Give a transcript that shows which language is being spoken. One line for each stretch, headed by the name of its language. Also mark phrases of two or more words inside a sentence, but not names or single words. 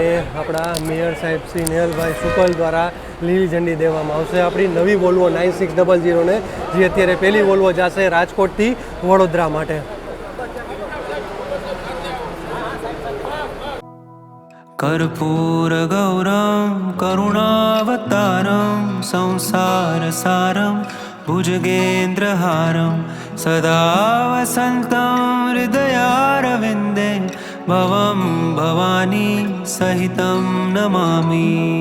Gujarati: આપણા મેયર સાહેબ શ્રી નેહલભાઈ શુકલ દ્વારા લીલી ઝંડી દેવામાં આવશે આપણી નવી વોલ્વો 9600 ને, જે અત્યારે પહેલી વોલ્વો જશે રાજકોટથી વડોદરા માટે.
Sanskrit: कर्पूर गौरम करुणावतारम संसार सारम भुजगेन्द्रहारम सदा वसन्तं हृदयारविन्दे भवं भवानी सहितं नमामि.